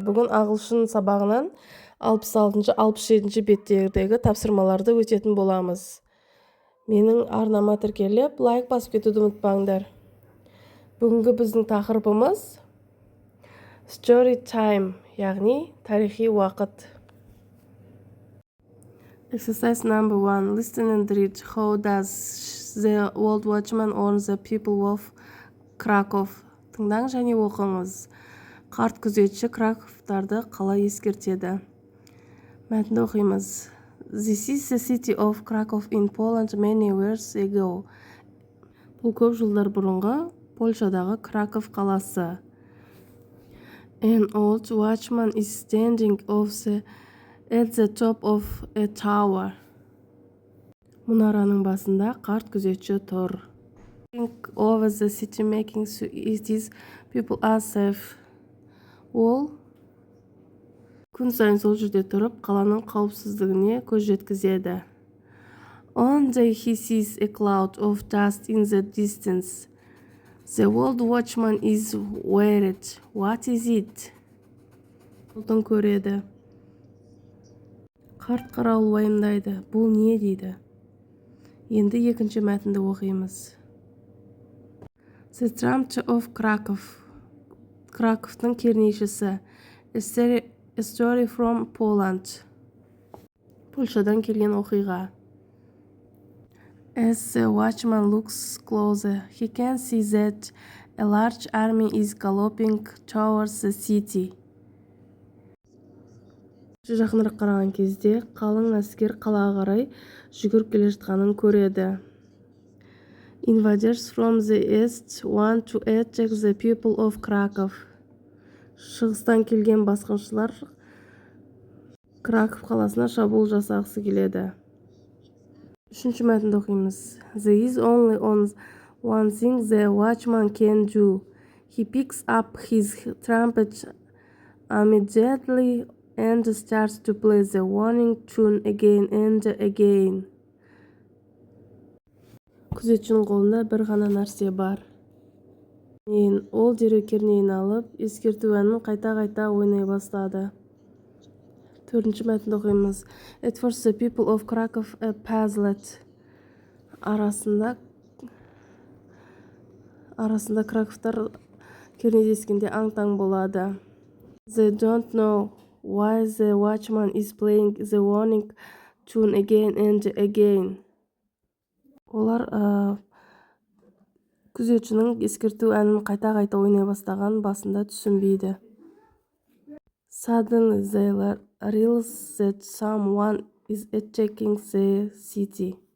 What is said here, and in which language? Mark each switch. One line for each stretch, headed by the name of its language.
Kazakh: Бүгін ағылшын сабағынан 66-67 беттердегі тапсырмаларды өтетін боламыз. Менің арнама тіркеліп, лайк басып кетуді ұмытпаңдар. Бүгінгі біздің тақырыбымыз Story time, яғни тарихи уақыт.
English: Exercise number 1. Listen and read. How does the old watchman warn the people of Krakow?
Kazakh: Тыңдаңыз және оқыңыз. Қарт күзетші Краковтарды қалай ескертеді? Мәтінді оқимыз.
English: This is the city of Krakow in Poland many years ago.
Kazakh: Бұл көп жылдар бұрынғы Польшадағы Краков қаласы.
English: An old watchman is standing at the top of a tower.
Kazakh: Мұнараның басында қарт күзетші тұр.
English: Think over the city making sure its people are safe.
Kazakh: Ол күн сайын сол жерде тұрып, қаланың қауіпсіздігіне көз жеткізеді.
English: One day he sees a cloud of dust in the distance. The old watchman is worried. What is it?
Kazakh: Бұлтын көреді. Қарт қарауыл уайымдайды. Бұл не дейді? Енді екінші мәтінді оқимыз.
English: The Trumpeter of Krakow.
Kazakh: Краковтың кернейшісі.
English: A story from Poland.
Kazakh: Польшадан келген оқиға.
English: As the watchman looks closer, he can see that a large army is galloping towards the city.
Kazakh: Жақынырақ қараған кезде, қалың әскер қалаға қарай жүгіріп келе жатқанын көреді.
English: Invaders from the east want to attack the people of Krakow.
Kazakh: Шығыстан келген басқыншылар Краков қаласына шабуыл жасағысы келеді. Үшінші мәтінді оқимыз.
English: There is only one thing the watchman can do. He picks up his trumpet immediately and starts to play the warning tune again and again.
Kazakh: Күзетшінің қолында бір ғана нәрсе бар. Ол дереу кернейін алып, ескерту әнін қайта-қайта ойнай бастады. Төртінші мәтінді оқимыз.
English: At first the people of Krakow are puzzled.
Kazakh: Арасында Краковтар кернейдескенде аң-таң болады.
English: They don't know why the watchman is playing the warning tune again and again.
Kazakh: Олар күзетшінің ескерту әнін қайта-қайта ойнай бастаған басында түсінбейді.
English: Suddenly they realize that someone is attacking the city.